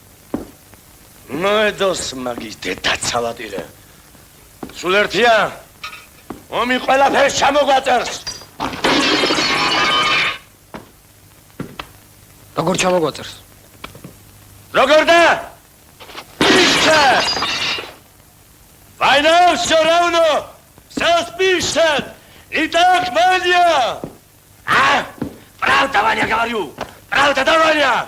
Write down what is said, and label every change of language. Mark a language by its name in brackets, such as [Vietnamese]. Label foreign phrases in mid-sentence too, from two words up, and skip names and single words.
[Georgian] მოედოს მაგის დედაცალატირე. სულ ერთია? ომი ყველაფერს ჩამოგვაწერს. როგორ ჩამოგვაწერს? როგორ და? [Russian] Пишет! Война все равно! Все спишет! Итак, Ваня! А? Правда, Ваня, говорю! Правда, да, Ваня?